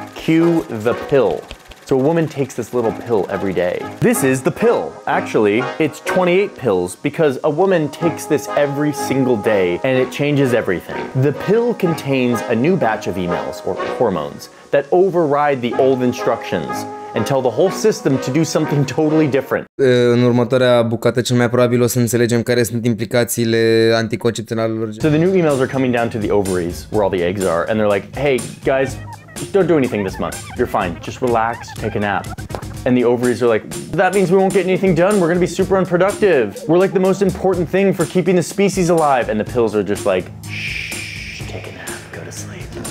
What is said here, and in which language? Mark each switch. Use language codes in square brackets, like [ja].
[en] Cue the pill. So a woman takes this little pill every day. This is the pill. Actually, it's 28 pills because a woman takes this every single day and it changes everything. The pill contains a new batch of emails or hormones that override the old instructions and tell the whole system to do something totally different. [ro] În următoarea bucată cel mai probabil o să înțelegem care sunt implicațiile anticoncepționalelor. [en] So the new emails are coming down to the ovaries where all the eggs are and they're like, hey guys, don't do anything this month. You're fine. Just relax, take a nap. And the ovaries are like, that means we won't get anything done. We're going to be super unproductive. We're like the most important thing for keeping the species alive. And the pills are just like, shh, take a nap, go to sleep.